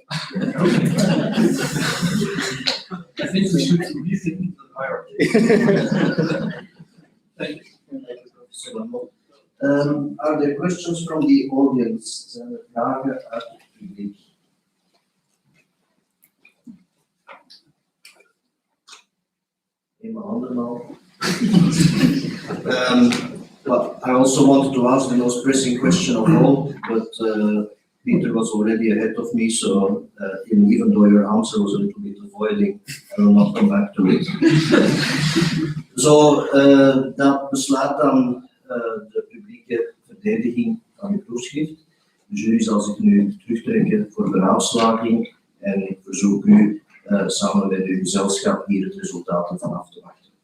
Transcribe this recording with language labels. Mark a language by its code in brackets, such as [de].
[en] I think we should rethink the hierarchy. Thank you. Thank you, Professor Lamotte. Are there questions from the audience? [nl] Zijn er vragen uit het publiek? In my handen now. [en] Well, I also wanted to ask the most pressing question of all, but Pieter was already ahead of me, so even though your answer was a little bit avoiding, I will not come back to it. [nl] So, dat beslaat dan de publieke verdediging van uw proefschrift. De jury zal zich nu terugtrekken voor beraadslaging en ik verzoek u samen met uw gezelschap hier het resultaat ervan af te wachten.